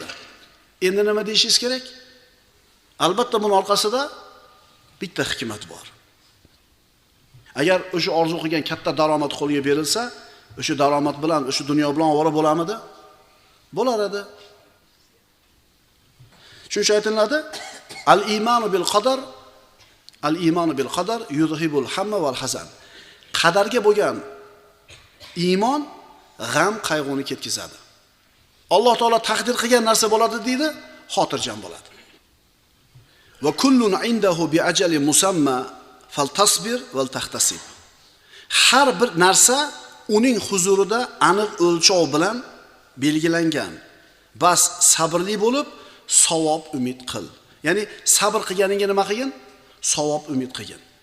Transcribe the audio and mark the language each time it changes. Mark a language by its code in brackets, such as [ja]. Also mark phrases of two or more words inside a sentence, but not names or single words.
[uz] Endi nima deyishingiz kerak? Albatta buni orqasida bitta hikmat bor. Agar o'sha orzu qilgan katta daromad qo'lga berilsa, o'sha daromad bilan, o'sha dunyo bilan ovora bo'lamidi? Bo'lar edi. Shuncha aytiladi, [ar] الإيمان بالقدر الإيمان بالقدر يذهب الهم والحزن. [uz] Qadarga bo'lgan iymon g'am, qayg'uni ketkazadi. Alloh taolo taqdir qilgan narsa bo'ladi deydi, xotirjam bo'ladi. [ar] وكل عنده بأجل مسمى فلتصبر ولتحتسب. [uz] Har bir narsa uning huzurida aniq o'lchov bilan belgilangan. Bas sabrli bo'lib, savob umid qil. Ya'ni sabr qilganingga nima qilgin? Savob umid qilgin.